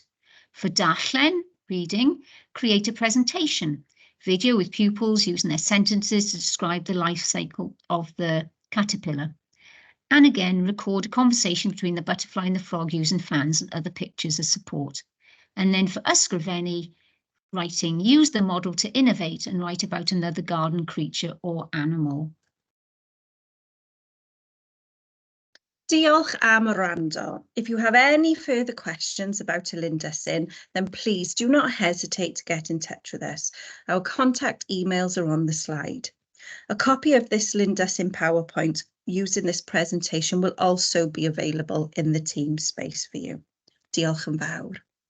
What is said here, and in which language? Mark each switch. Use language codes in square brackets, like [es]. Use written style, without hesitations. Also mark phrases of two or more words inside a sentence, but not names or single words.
[en] For Darllen, reading, create a presentation, video with pupils using their sentences to describe the life cycle of the caterpillar. And again, record a conversation between the butterfly and the frog using fans and other pictures as support. And then for Ysgrifennu, writing, use the model to innovate and write about another garden creature or animal. [cy] Diolch am wrando. [en] If you have any further questions about Y Lindysyn, then please do not hesitate to get in touch with us. Our contact emails are on the slide. A copy of this Y Lindysyn PowerPoint used in this presentation will also be available in the team space for you. [cy] Diolch yn fawr.